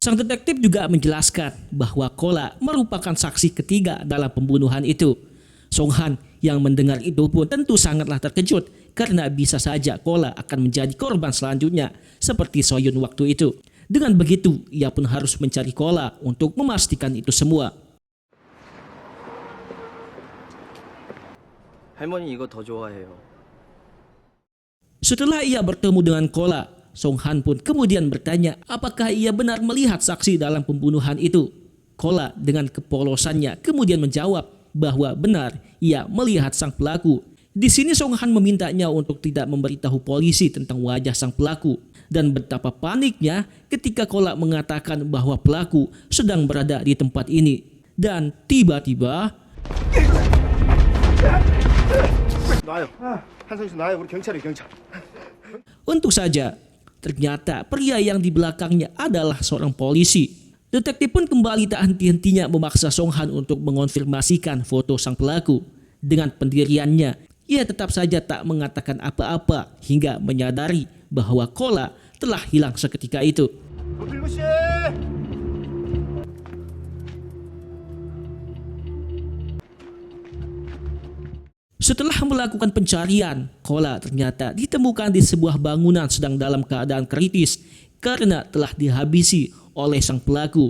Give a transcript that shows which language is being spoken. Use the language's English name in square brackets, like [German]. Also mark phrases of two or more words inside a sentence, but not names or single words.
[Indonesian] Sang detektif juga menjelaskan bahwa Kola merupakan saksi ketiga dalam pembunuhan itu. Song Han yang mendengar itu pun tentu sangatlah terkejut karena bisa saja Kola akan menjadi korban selanjutnya seperti Soyun waktu itu. Dengan begitu, ia pun harus mencari Kola untuk memastikan itu semua. [Korean] 할머니 이거 더 좋아해요. [Indonesian] Setelah ia bertemu dengan Kola, Song Han pun kemudian bertanya apakah ia benar melihat saksi dalam pembunuhan itu. Kola dengan kepolosannya kemudian menjawab bahwa benar ia melihat sang pelaku. Di sini Song Han memintanya untuk tidak memberitahu polisi tentang wajah sang pelaku. Dan betapa paniknya ketika Kola mengatakan bahwa pelaku sedang berada di tempat ini. Dan tiba-tiba [Korean] 나요. 한성수 나요. 우리 경찰이 경찰. [Indonesian] untung saja, ternyata pria yang di belakangnya adalah seorang polisi. Detektif pun kembali tak henti-hentinya memaksa Song Han untuk mengonfirmasikan foto sang pelaku. Dengan pendiriannya, ia tetap saja tak mengatakan apa-apa hingga menyadari bahwa Kola telah hilang seketika itu. [Korean] 노필구 씨. [Indonesian] Setelah melakukan pencarian, Kola ternyata ditemukan di sebuah bangunan sedang dalam keadaan kritis karena telah dihabisi oleh sang pelaku.